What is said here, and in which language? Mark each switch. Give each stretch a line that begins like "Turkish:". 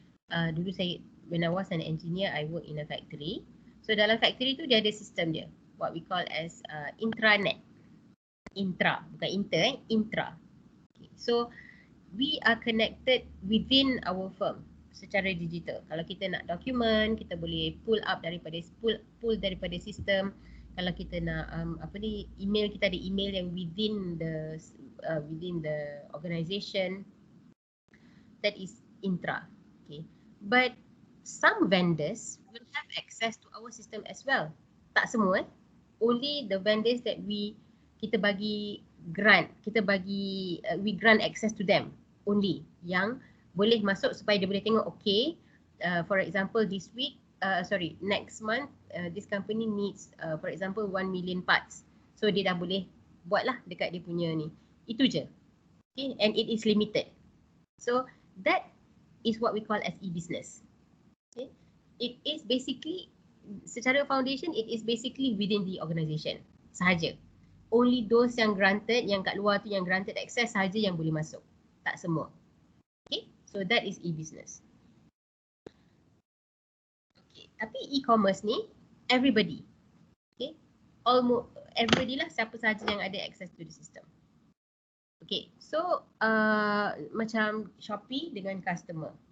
Malay: Dulu saya,
English: when I was an engineer, I work in a factory. So
Malay: dalam
English: factory
Malay: tu dia ada sistem dia,
English: what we call as intranet. Intra,
Malay: bukan
English: inter, intra. Okay. So we are connected within our firm
Malay: secara digital. Kalau kita nak dokumen, kita boleh pull daripada sistem. Kalau kita nak email, kita ada email yang
English: within the organization. That is intra. Okay. But some vendors will have access to our system as well.
Malay: Tak semua.
English: Only the vendors that
Malay: kita bagi
English: grant, we grant access to them only,
Malay: yang boleh masuk supaya dia boleh tengok,
English: okay, for example next month this company needs for example 1 million parts.
Malay: So dia dah boleh buat lah dekat dia punya ni. Itu je.
English: Okay, and it is limited. So that is what we call as e-business. Okay, it is basically,
Malay: secara
English: foundation, it is basically within the organisation
Malay: sahaja.
English: Only those
Malay: yang granted, yang kat luar tu yang
English: granted access
Malay: sahaja yang boleh masuk. Tak semua.
English: Okay, so that is e-business. Okay,
Malay: tapi
English: e-commerce
Malay: ni
English: everybody. Okay, almost everybody
Malay: lah, siapa sahaja yang ada
English: access to the system. Okay, so
Malay: macam
English: Shopee
Malay: dengan
English: customer.